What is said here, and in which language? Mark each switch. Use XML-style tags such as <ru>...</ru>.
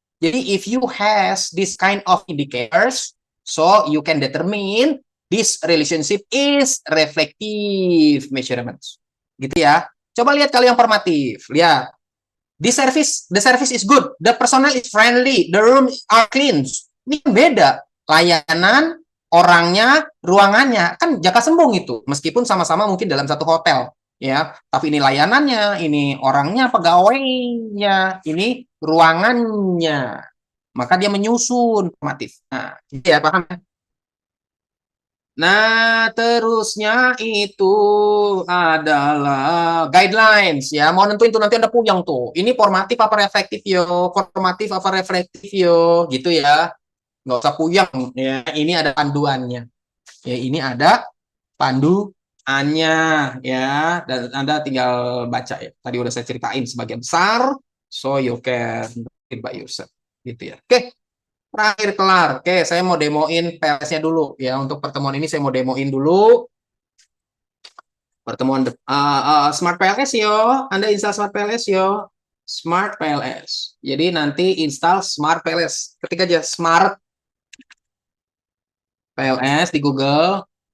<en>Jadi if you has this kind of indicators, so you can determine this relationship is reflective measurements.</en> <id>Gitu ya. Coba lihat kalau yang formatif. Lihat.</id> <en>The service is good. The personnel is friendly. The room are clean.</en> <id>Ini beda. Layanan, orangnya, ruangannya. Kan jaka sembung itu. Meskipun sama-sama mungkin dalam satu hotel. Ya, tapi ini layanannya, ini orangnya, pegawainya, ini ruangannya. Maka dia menyusun formatif. Nah, ya paham ya? Nah, terusnya itu adalah guidelines ya. Mau nentuin tuh nanti Anda puyeng tuh. Ini formatif apa reflektif yo? Formatif apa reflektif yo? Gitu ya. Nggak usah puyeng ya. Ini ada panduannya. Ya, ini ada panduannya ya. Dan Anda tinggal baca ya. Tadi udah saya ceritain sebagian besar.</id> <en>So you can read by yourself.</en> <id>Gitu ya. Oke. Terakhir kelar. Oke, saya mau demoin PLS-nya dulu ya. Untuk pertemuan ini saya mau demoin dulu pertemuan Smart PLS yo. Anda install Smart PLS yo. Smart PLS. Jadi nanti install Smart PLS. Ketik aja Smart PLS di Google.</id>